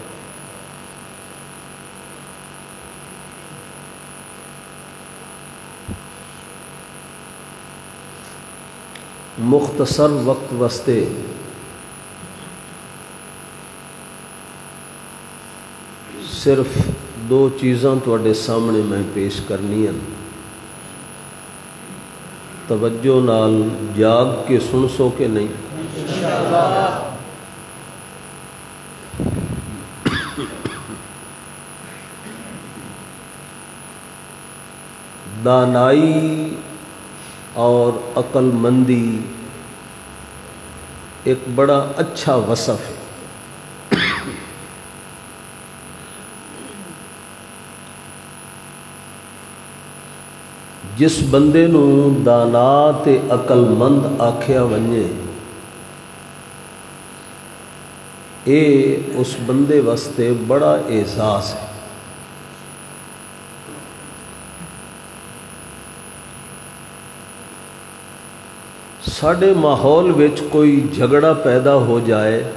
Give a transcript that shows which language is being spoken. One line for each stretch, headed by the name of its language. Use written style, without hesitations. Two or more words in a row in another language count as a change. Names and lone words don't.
Saraiki: مختصر وقت واسطے صرف دو چیزاں تواڈے سامنے میں پیش کرنی ہیں، توجہ نال جاگ کے سن سو کہ نہیں؟
Urdu: دانائی اور عقل مندی ایک بڑا اچھا وصف ہے۔
Saraiki: جس بندے نو دانا تے عقل مند آکھیا ونجے، اے اس بندے واسطے بڑا اعزاز ہے۔ ساڈے ماحول وچ کوئی جھگڑا پیدا ہو جائے